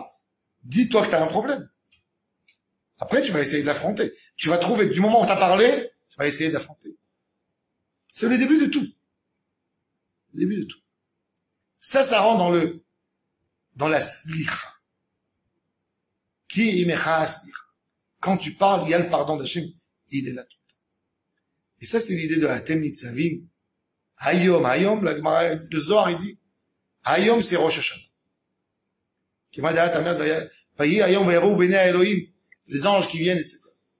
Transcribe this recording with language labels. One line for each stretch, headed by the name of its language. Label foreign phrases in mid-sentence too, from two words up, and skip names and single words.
French: Dis-toi que t'as un problème. Après, tu vas essayer de l'affronter. Tu vas trouver, du moment où t'as parlé, tu vas essayer d'affronter. C'est le début de tout. Le début de tout. Ça rend dans la slicha.
Hebrew: כי עמך הסליחה.
French: Quand tu parles, il y a le pardon d'Hachem, il est là tout le temps. Et ça, c'est l'idée de
Hebrew: אתם נצבים.
French: Hayom, le Zohar, il dit, Hayom, c'est Rosh Hashanah. Les anges qui viennent, etc.